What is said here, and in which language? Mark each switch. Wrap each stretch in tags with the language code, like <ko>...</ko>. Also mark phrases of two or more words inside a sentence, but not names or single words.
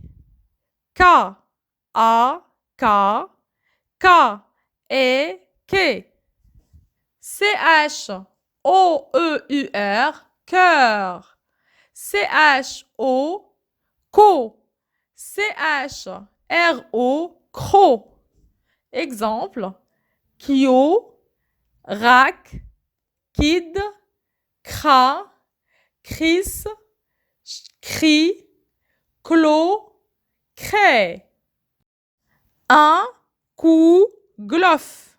<fr>K, A, K. K, E, que. CH, O, E, U, R, cœur. C-H-O, co. C-H-R-O, cro. Exemple, kio, rack, kid, cra, cris, cri, clos, crée. Un coup glof.</fr>